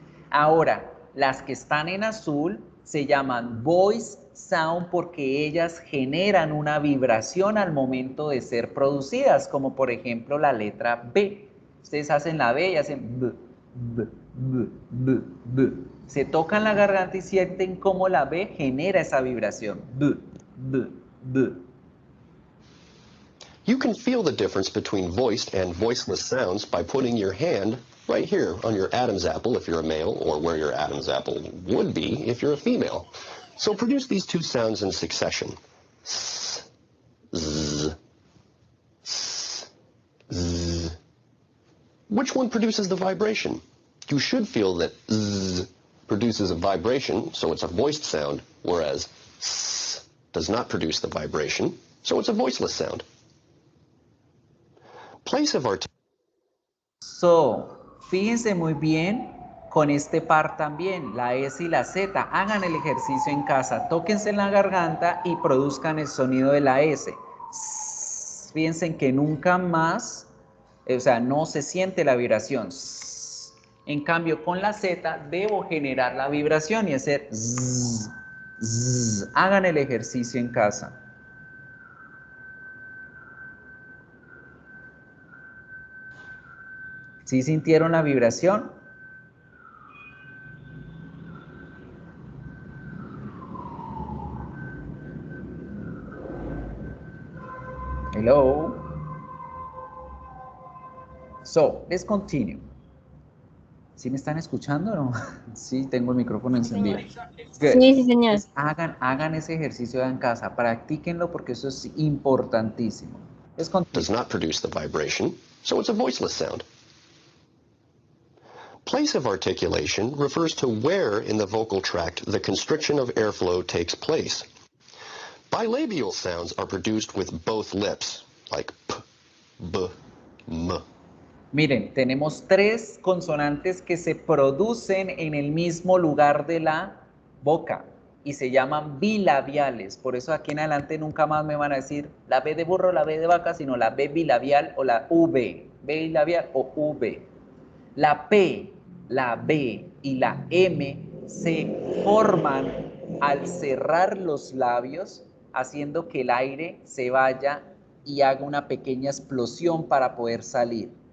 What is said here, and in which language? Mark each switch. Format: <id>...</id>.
<es>Ahora, las que están en azul se llaman voice sound porque ellas generan una vibración al momento de ser producidas, como por ejemplo la letra B. Ustedes hacen la B y hacen B, B, B, B, B. Se tocan la garganta y sienten cómo la B genera esa vibración. B, B, B.</es> <en>You can feel the difference between voiced and voiceless sounds by putting your hand right here on your Adam's apple if you're a male, or where your Adam's apple would be if you're a female. So produce these two sounds in succession. S, z, s, z. Which one produces the vibration? You should feel that z produces a vibration, so it's a voiced sound, whereas s does not produce the vibration, so it's a voiceless sound. Place of articulation.</en> <es>So, fíjense muy bien con este par también, la S y la Z. Hagan el ejercicio en casa, tóquense en la garganta y produzcan el sonido de la S. Fíjense que nunca más, o sea, no se siente la vibración. En cambio, con la Z debo generar la vibración y hacer zzz, zzz. Hagan el ejercicio en casa. ¿Sí sintieron la vibración?</es> <en>Hello. So, let's continue.</en> <es>¿Sí me están escuchando o no? Sí, tengo el micrófono encendido.</es> <en>Good.</en> <es>Sí, sí, señor. Entonces, hagan ese ejercicio en casa, practíquenlo porque eso es importantísimo.</es> <en>Let's continue. Does not produce the vibration, so it's a voiceless sound. Place of articulation refers to where in the vocal tract the constriction of airflow takes place. Bilabial sounds are produced with both lips, like p, b, m.</en> <es>Miren, tenemos 3 consonantes que se producen en el mismo lugar de la boca y se llaman bilabiales. Por eso aquí en adelante nunca más me van a decir la B de burro, la B de vaca, sino la B bilabial o la V. B bilabial o V. La P, la B y la M se forman al cerrar los labios, haciendo que el aire se vaya y haga una pequeña explosión para poder salir.</es>